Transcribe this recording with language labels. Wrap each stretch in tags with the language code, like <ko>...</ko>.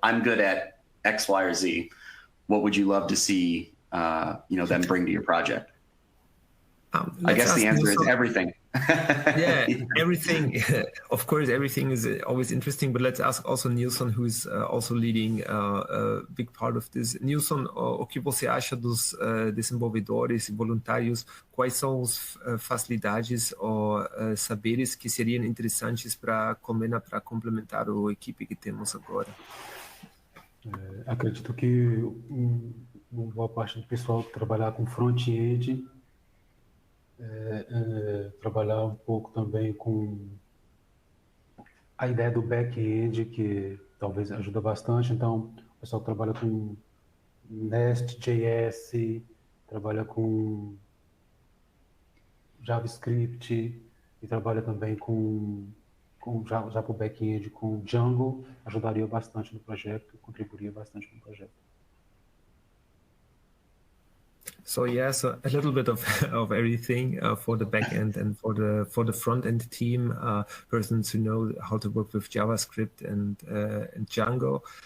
<en>I'm good at X, Y, or Z. What would you love to see, them bring to your project? I guess the answer is everything. Yeah, everything. Of course, everything is always interesting, but let's ask also Nilson, who's also leading a big part of this.</en> <pt>Nilson, o que você acha dos desenvolvedores e voluntários? Quais são as facilidades ou saberes que seriam interessantes para Colmena para complementar a equipe que temos agora? Acredito que uma boa parte do pessoal trabalhar com front-end, trabalhar um pouco também com a ideia do back-end, que talvez ajuda bastante. Então, o pessoal trabalha com Nest.js, trabalha com JavaScript e trabalha também com já para o back-end, com Django, ajudaria bastante no projeto, contribuiria bastante no projeto.</pt> <en>So yes, a little bit of everything for the backend and for the front end team, persons who know how to work with JavaScript and Django.</en>